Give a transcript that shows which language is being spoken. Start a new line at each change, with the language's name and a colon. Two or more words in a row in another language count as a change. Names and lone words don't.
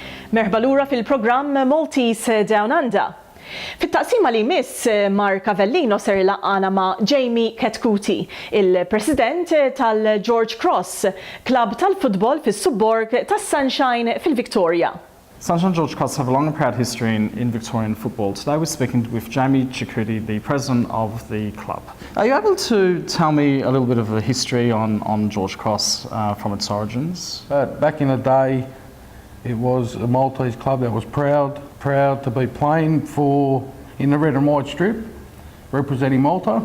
Maltese: Merħba lura fil-programm Maltese DownUnder. Fit-taqsima li miss Mark Avellino ser laqana ma' Jamie Chetchuti, il-President tal-George Cross, klab tal-futbol fis-subborg tas-Sunshine fil-Victoria.
English: Sunshine George Cross have a long and proud history in Victorian football. Today we're speaking with Jamie Chetchuti, the president of the club. Are you able to tell me a little bit of a history on George Cross from its origins? Back in the day, it was a Maltese club that was proud to be playing in the red and white strip, representing Malta.